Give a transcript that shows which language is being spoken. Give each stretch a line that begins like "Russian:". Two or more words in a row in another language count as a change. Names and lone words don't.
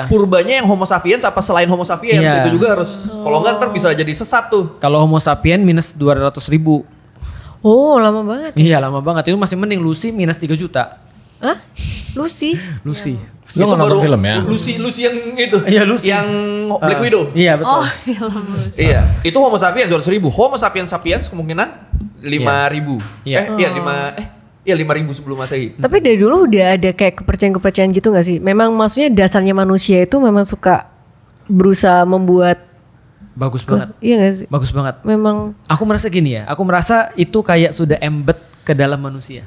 Indonesian: Purbanya yang Homo sapiens apa selain Homo sapiens itu juga harus, kalau enggak ntar bisa jadi sesat tuh. Kalau Homo sapiens minus 200.000. Oh lama banget. Iya lama banget, itu masih mending Lucy minus 3 juta. Hah? Lucy? Lu nggak nonton film ya? Lucy yang itu. Iya Lucy. Yang Black Widow. Iya betul. Oh film Lucy. Iya, itu Homo sapiens 200.000. Homo sapiens kemungkinan 5.000. Iya 5.000 sebelum Masehi. Tapi dari dulu udah ada kayak kepercayaan gitu gak sih? Memang maksudnya dasarnya manusia itu memang suka berusaha membuat bagus banget. Iya gak sih? Bagus banget. Memang. Aku merasa gini ya, aku merasa itu kayak sudah embed ke dalam manusia.